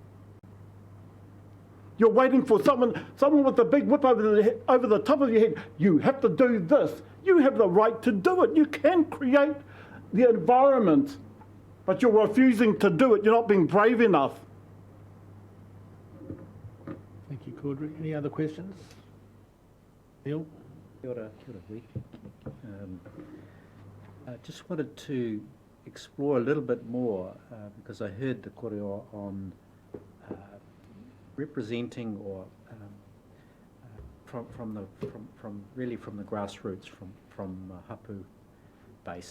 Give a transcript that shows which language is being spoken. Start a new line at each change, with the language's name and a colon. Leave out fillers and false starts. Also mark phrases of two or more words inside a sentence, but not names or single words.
English: You're waiting for someone with a big whip over the top of your head. You have to do this. You have the right to do it. You can create the environment, but you're refusing to do it. You're not being brave enough. Thank you, Caudry. Any other questions? Neil?
Māori: Kia ora, Hui.
English: I just wanted to explore a little bit more because I heard the koreo on representing or from really from the grassroots, from hapu base.